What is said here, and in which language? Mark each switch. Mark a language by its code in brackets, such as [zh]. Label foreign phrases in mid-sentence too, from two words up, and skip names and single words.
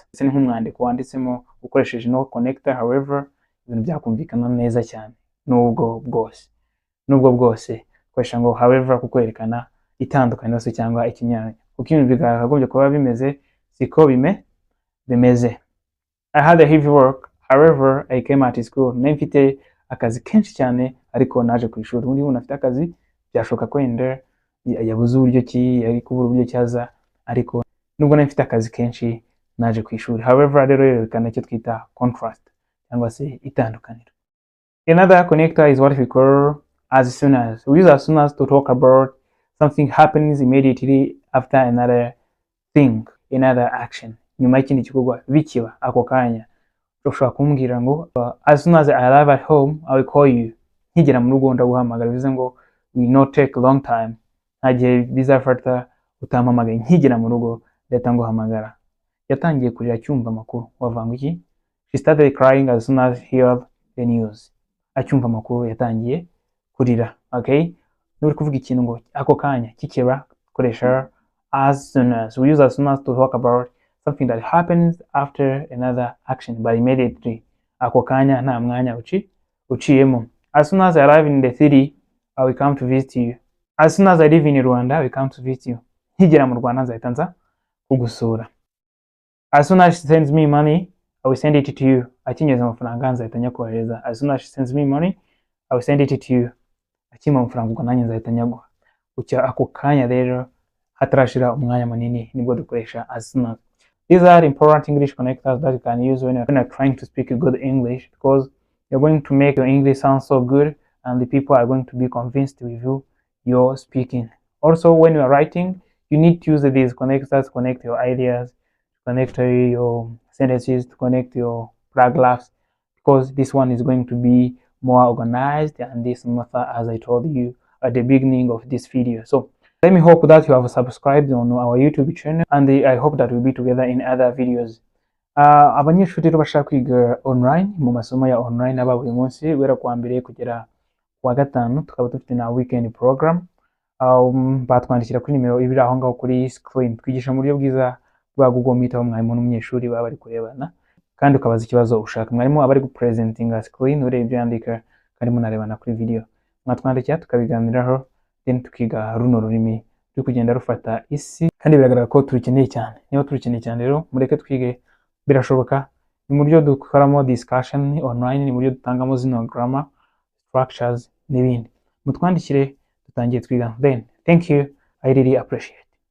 [rw] Ese ni nk'umwandiko wanditsemo ukoresheje no [en] connector however, [rw] ibintu byakumvikana neza cyane. Nubwo bwose. Nubwo bwose ukoresha ngo however kukwerekana itandukaniro se cyangwa ikinyuranyo. Kuko ibintu bigagombye kuba bimeze siko bimeze. [en] I had a heavy work, however I came at school. [rw] Mfite akazi kenshi cyane ariko naje ku ishuri. Undi umuntu afite akazi byashoka ko wenda yabuze uburyo ki, yari kubura uburyo cyaza, ariko nubwo mfite akazi kenshi naje ku ishuri. However rero yerekana icyo twita contrast cyangwa se itandukaniro. [en] Another connector is what we call as soon as. We use as soon as to talk about something happens immediately after another thing, another action. [rw] Nyuma y'ikindi gikorwa bikiba ako kanya. Ushobora kumbwira ngo [en] as soon as I arrive at home I will call you. [rw] Nkigera mu rugo ndaguhamagara, bivuze ngo [en] will not take a long time. [rw] Nta gihe bizafata utampamagaye. Nkigera mu rugo leta nguhamagara. Yatangiye kurira cyumva amakuru. Wavanga iki? [en] She started crying as soon as heard the news. [rw] Acyumva amakuru yatangiye kurira. Okay? Nuri kuvuga ikintu ngo ako kanya kikeba, koresha [en] as soon as. We use as soon as to talk about something that happens after another action, but immediately. [rw] Ako kanya nta mwanya uciyemo. [en] As soon as I arrive in the city I will come to visit you. As soon as I live in Rwanda, we come to visit you. [rw] Nkigera mu Rwanda nzahita nza kugusura. [en] As soon as she sends me money, I will send it to you. [rw] Akinyeza amafaranga nzahita nyakohereza. [en] As soon as she sends me money, I will send it to you. [rw] Akimpa amafaranga ubwo nanjye nzahita nyaguha. Ucya ako kanya rero hatarashira umwanya munini nibwo dukoresha [en] as soon as. These are important English connectors that you can use when you're trying to speak good English, because you're going to make your English sound so good and the people are going to be convinced with you you're speaking. Also, when you're writing, you need to use these connectors to connect your ideas, to connect your sentences, to connect your paragraphs, because this one is going to be more organized and this method, as I told you at the beginning of this video. So let me hope that you have subscribed on our YouTube channel, and I hope that we'll be together in other videos. [rw] Abanyeshuri bashaka kwiga online mu masomo ya online aba buri munsi guhera kuwa mbere kugera kuwa gatanu, tukaba dufite na [en] weekend program. [rw] Batwandikira kuri nimero ibiri aho ngaho kuri screen. Twigisha mu buryo bwiza bwa Google Meet aho mwarimu n'umunyeshuri baba bari kurebana, kandi ukabaza ikibazo ushaka. Mwarimu aba ari gupresentinga screen, ureba ibyo yandika kandi munarebana kuri video. Mwatwandikira tukabiganiraho, then tukiga runo rurimi ruri kugenda rufata isi, kandi biragaragara ko turukeneye cyane. Niba turukeneye cyane rero mureke twige, birashoboka. Ni mu buryo dukoramo [en] discussion online, [rw] ni mu buryo dutangamo zino [en] grammar structures [rw] n'ibindi. Mutwandikire dutangiye twiga. [en] Then thank you, I really appreciate.